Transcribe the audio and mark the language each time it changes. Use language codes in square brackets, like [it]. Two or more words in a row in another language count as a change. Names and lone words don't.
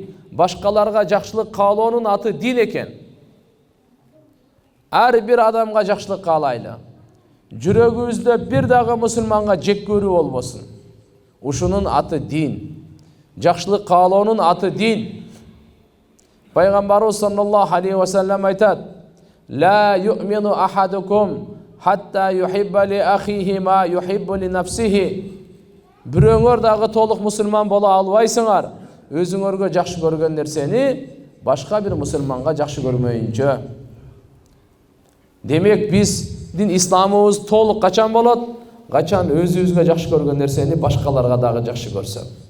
[ky] Башкаларга жакшылык каалоонун аты дин экен. Ар бир адамга жакшылык каалайлы. Жүрөгүбүздө бир дагы мусулманга жек көрүү болбосун. Ушунун аты дин. Жакшылык каалоонун аты дин. [ar] Пайгамбарыбыз صلى الله عليه وسلم айтат: «لا يؤمن أحدكم حتى يحب لأخيه ما يحب لنفسه». [ky] Бирөөңөр дагы толук мусулман бола албайсыңар, өзүңөргө жакшы көргөн нерсени башка бир мусулманга жакшы көрмөйүнчө. Демек биздин исламыбыз толук качан болот? Качан өзүбүзгө жакшы көргөн нерсени башкаларга дагы жакшы көрсөк.